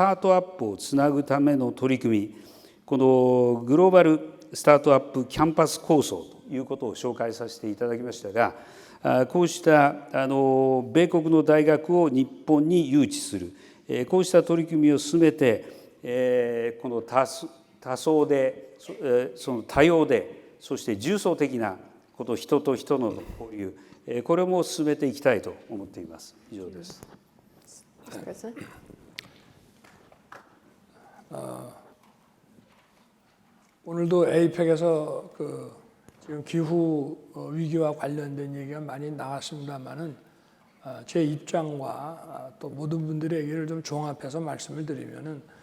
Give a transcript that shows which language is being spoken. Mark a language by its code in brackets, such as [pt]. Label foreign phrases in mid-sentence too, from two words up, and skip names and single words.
[ja] タートアップをつなぐための取り組み、このグローバルスタートアップキャンパス構想ということを紹介させていただきましたが、こうした米国の大学を日本に誘致する、こうした取り組みを進めて、この多層で、その多様で、そして重層的なこと人と人の交流、これも進めていきたいと思っています。以上です。 [ko] 오늘도 APEC에서 지금 기후 위기와 관련된 얘기가 많이 나왔습니다만은 제 입장과 또 모든 분들의 얘기를 좀 종합해서 말씀을 드리면은